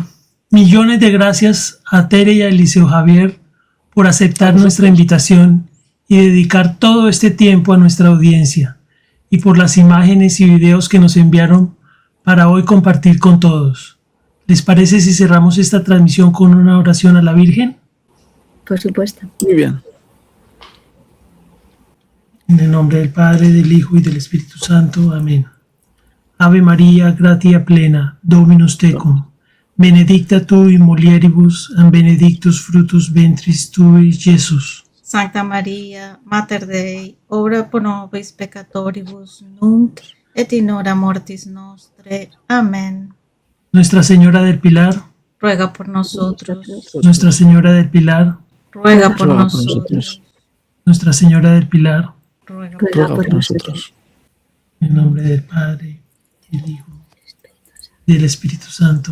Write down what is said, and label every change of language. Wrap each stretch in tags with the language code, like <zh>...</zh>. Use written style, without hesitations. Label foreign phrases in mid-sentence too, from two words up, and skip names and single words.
<es>Millones de gracias a Tere y a Eliseo Javier por aceptar nuestra invitación y dedicar todo este tiempo a nuestra audiencia, y por las imágenes y videos que nos enviaron para hoy compartir con todos. ¿Les parece si cerramos esta transmisión con una oración a la Virgen? Por supuesto. Muy bien. En el nombre del Padre, del Hijo y del Espíritu Santo. Amén.</es> <la>Ave María, gratia plena, Dominus tecum, benedicta tu in mulieribus, et benedictus fructus ventris tui, Jesús. Santa María, Mater Dei, ora pro nobis peccatoribus, nunc et in hora mortis nostre.</la> <es>Amén. Nuestra Señora del Pilar, Ruega por nosotros. Nuestra Señora del Pilar, Ruega por Ruega por nosotros. nosotros. Nuestra Señora del Pilar, Ruega Ruega por nosotros. en nombre del Padre, del Hijo y del Espíritu Santo.</es>